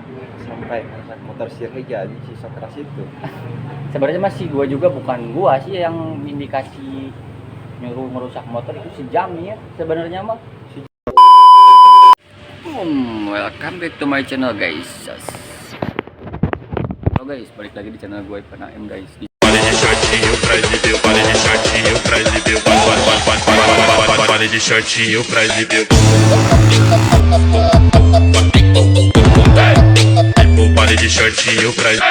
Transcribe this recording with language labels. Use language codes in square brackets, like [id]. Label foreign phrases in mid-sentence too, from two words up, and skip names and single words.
[id] sampai ngerasak motor si Reza si Sokras itu. Sebenarnya masih gua juga, bukan gua sih yang indikasi nyuruh merusak motor, itu si Jami ya sebenarnya mah. [en] Welcome back to my channel guys. [id] Halo guys, balik lagi di channel gue Ivan AM guys. [pt] Pare de shortinho pra exibir, pare de shortinho pra exibir, pare de shortinho pra exibir. Pare de shortinho pra